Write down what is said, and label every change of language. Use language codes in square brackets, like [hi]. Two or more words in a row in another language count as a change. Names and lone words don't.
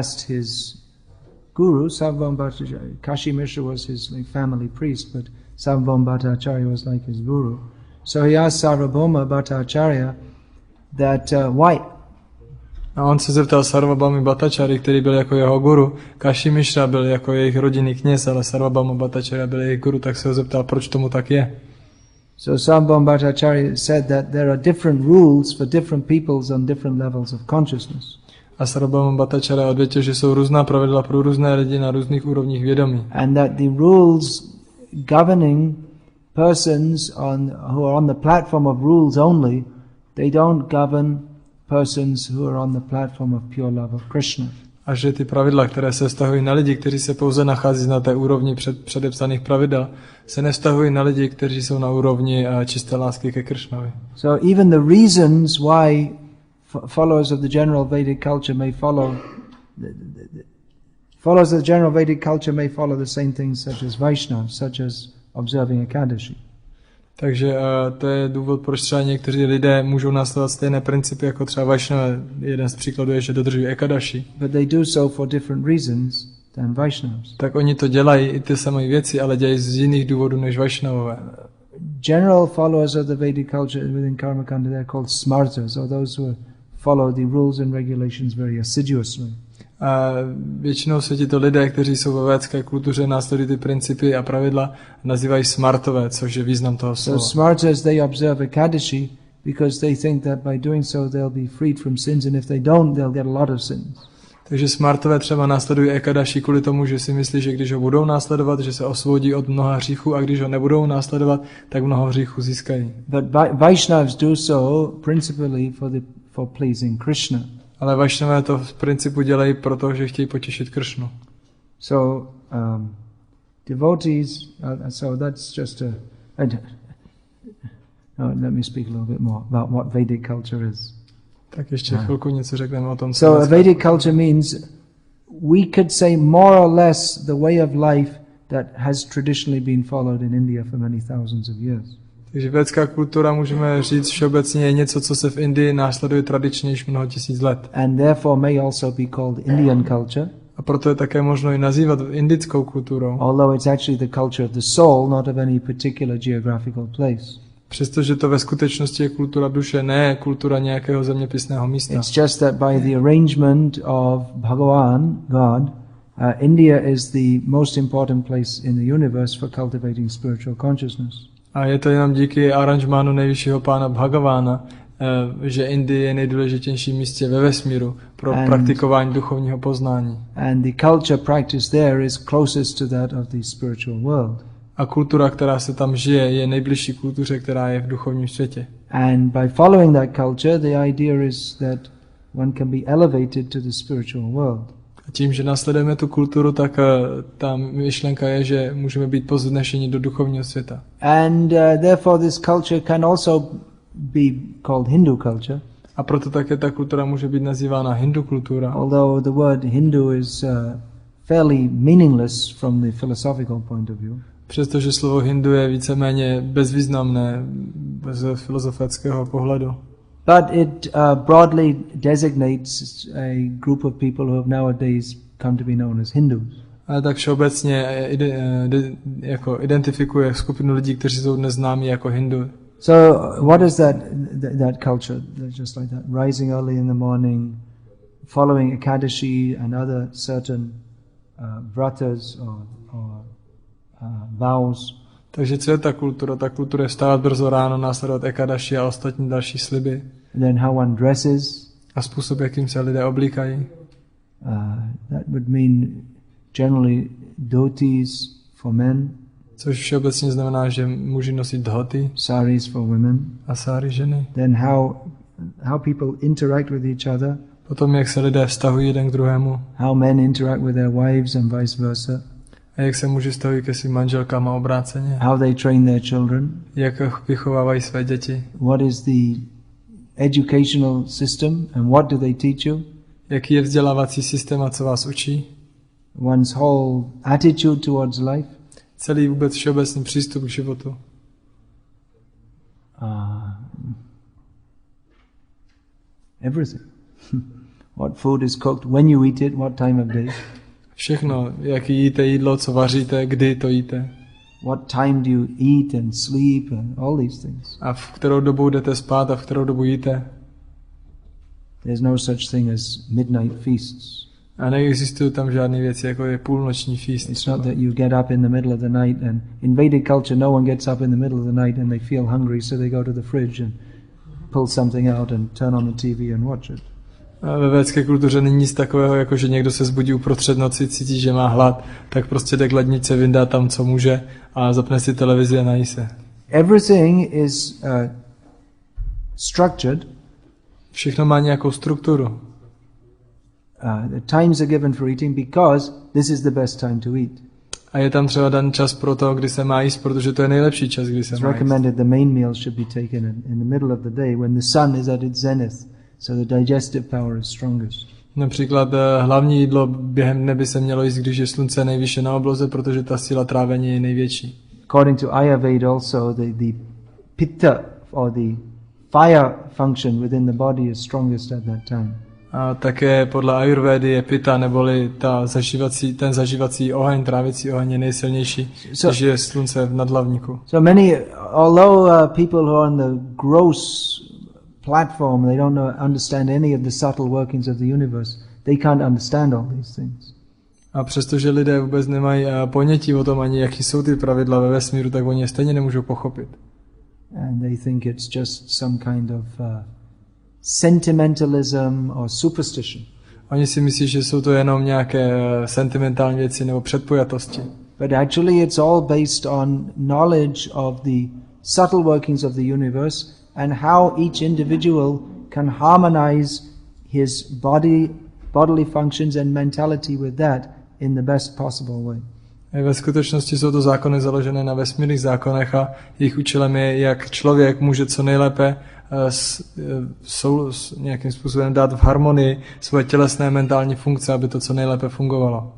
[en] And he asked his guru, Sarvabhauma Bhattacharya. Kashi Mishra was his like family priest, but Sarvabhauma Bhattacharya was like his guru. So he asked Sarvabhauma Bhattacharya that why. [cs] A on se zeptal Sarvabhauma Bhattacharya, který byl jako jeho guru. Kashi Mishra byl jako jejich rodinný kněz, ale Sarvabhauma Bhattacharya byl jejich guru, tak se ho zeptal, proč tomu tak je. [en] So Sarvabhauma Bhattacharya said that there are different rules for different peoples on different levels of consciousness. [cs] A Sarvabhauma Bhattacharya odvětil, že jsou různá pravidla pro různé lidi na různých úrovních vědomí. [en] And that the rules governing persons who are on the platform of rules only, they don't govern persons who are on the platform of pure love of Krishna. [cs] A že ty pravidla, které se vztahují na lidi, kteří se pouze nachází na té úrovni předepsaných pravidel, se nevztahují na lidi, kteří jsou na úrovni čisté lásky ke Kršnovi. [en] So even the reasons why followers of the general Vedic culture may follow followers of the general Vedic culture may follow the same things such as Vaishnavas, such as observing Ekadashi. [cs] Takže to je důvod, proč třeba někteří lidé můžou následovat stejné principy jako třeba Vaishnava. Jeden z příkladů je, že dodržují Ekadashi. [en] But they do so for different reasons than Vaishnavas. [cs] Tak oni to dělají i ty samé věci, ale dělají z jiných důvodů než Vaishnavové. [en] General followers of the Vedic culture within Karma Kanda, they're called smartas, or those who follow the rules and regulations very assiduously. [cs] A většinou se tito lidé, kteří jsou ve védské kultuře, následují ty principy a pravidla, nazývají smartové, což je význam toho slova. [en] So smartas, they observe Ekadashi because they think that by doing so they'll be freed from sins, and if they don't, they'll get a lot of sins. [cs] Takže smartové třeba následují Ekadashi kvůli tomu, že si myslí, že když ho budou následovat, že se osvobodí od mnoha hříchů, a když ho nebudou následovat, tak mnoho hříchů získají. [en] But Vaishnavas do so principally for pleasing Krishna. [cs] Ale Vaishnavové to v principu dělají proto, že chtějí potěšit Kršnu. [en] So devotees, so that's just let me speak a little bit more about what Vedic culture is. [cs] Tak ještě chvilku něco řekneme o tom. [en] So a Vedic culture means we could say more or less the way of life that has traditionally been followed in India for many thousands of years. [cs] Takže védská kultura, můžeme říct všeobecně, je něco, co se v Indii následuje tradičně již mnoho tisíc let. [en] And therefore may also be called Indian culture. [cs] A proto je také možno i nazývat indickou kulturou. [en] Although it's actually the culture of the soul, not of any particular geographical place. [cs] Přestože to ve skutečnosti je kultura duše, ne kultura nějakého zeměpisného místa. [en] It's just that by the arrangement of Bhagavan, God, India is the most important place in the universe for cultivating spiritual consciousness. [cs] A je to jenom díky aranžmánu nejvyššího pána Bhagavána, že Indie je nejdůležitějším místě ve vesmíru pro praktikování duchovního poznání. [en] And the culture practiced there is closest to that of the spiritual world. [cs] A kultura, která se tam žije, je nejbližší kultuře, která je v duchovním světě. [en] And by following that culture, the idea is that one can be elevated to the spiritual world. [cs] A tím, že následujeme tu kulturu, tak ta myšlenka je, že můžeme být povznešeni do duchovního světa. [en] And therefore this culture can also be called Hindu culture. [cs] A proto také ta kultura může být nazývána Hindu kultura. [en] Although the word Hindu is fairly meaningless from the philosophical point of view. [cs] Přestože slovo Hindu je víceméně bezvýznamné z filozofického pohledu. [en] But it broadly designates a group of people who have nowadays come to be known as Hindus. [cs] Ale tak všeobecně jako identifikuje skupinu lidí, kteří jsou dnes známí jako Hindu. [en] So what is that culture? Just like that, rising early in the morning, following Ekadashi and other certain vratas or vows. [cs] Takže co je ta kultura? Ta kultura je vstávat brzo ráno, následovat Ekadashi a ostatní další sliby. [en] And then how one dresses. [cs] A způsob, jakým se lidé oblíkají. [en] That would mean generally dhotis for men. [cs] Což všeobecně znamená, že muži nosí dhoti. [en] Saris for women. [cs] A sáry ženy. [en] Then how people interact with each other. [cs] Potom, jak se lidé vztahují jeden k druhému. [en] How men interact with their wives and vice versa. [cs] A jak se muži vztahují ke svým manželkám a obráceně. [en] How they train their children. [cs] Jak vychovávají své děti. [en] What is the educational system and what do they teach you? [cs] Jaký je vzdělávací systém a co vás učí? [en] One's whole attitude towards life. [cs] Celý vůbec všeobecný přístup k životu. [en] Everything. What food is cooked, when you eat it, what time of day. [cs] Všechno, jak jíte jídlo, co vaříte, kdy to jíte. [en] What time do you eat and sleep and all these things. [cs] A v kterou dobu jdete spát a v kterou dobu jíte. [en] There's no such thing as midnight feasts. [cs] A neexistují tam žádné věci, jako je půlnoční feast. [en] It's not that you get up in the middle of the night, and in Vedic culture no one gets up in the middle of the night and they feel hungry, so they go to the fridge and pull something out and turn on the TV and watch it. [cs] A ve védské kultuře není nic takového, jako že někdo se zbudí uprostřed noci, cítí, že má hlad, tak prostě jde k ledničce, vyndá tam, co může a zapne si televizi a nají se. [en] Everything is structured. [cs] Všechno má nějakou strukturu. [en] The times are given for eating because this is the best time to eat. [cs] A je tam třeba dan čas pro to, kdy se má jíst, protože to je nejlepší čas, kdy se [en] It's [cs] má jíst. [en] recommended the main meal should be taken in the middle of the day when the sun is at its zenith, so the digestive power is strongest. [cs] Například hlavní jídlo během dne by se mělo jíst, když je slunce nejvyšší na obloze, protože ta síla trávení je největší. [en] According to Ayurveda also, the pitta or the fire function within the body is strongest at that time. [cs] A také podle Ayurvedy je pita, neboli ten zažívací oheň, trávicí oheň je nejsilnější, když je slunce v nadhlavníku. [en] So although people who are on the gross platform, they don't understand any of the subtle workings of the universe, they can't understand all these things. [cs] A přestože lidé vůbec nemají ponětí o tom ani, jaký jsou ty pravidla ve vesmíru, tak oni je stejně nemůžou pochopit. [en] And they think it's just some kind of sentimentalism or superstition. [cs] Oni si myslí, že jsou to jenom nějaké sentimentální věci nebo předpojatosti. [en] But actually it's all based on knowledge of the subtle workings of the universe and how each individual can harmonize his bodily functions and mentality with that in the best possible way. [cs] Ve skutečnosti jsou to zákony založené na vesmírných zákonech a jejich účelem je, jak člověk může co nejlépe nějakým způsobem dát v harmonii svoje tělesné mentální funkce, aby to co nejlépe fungovalo.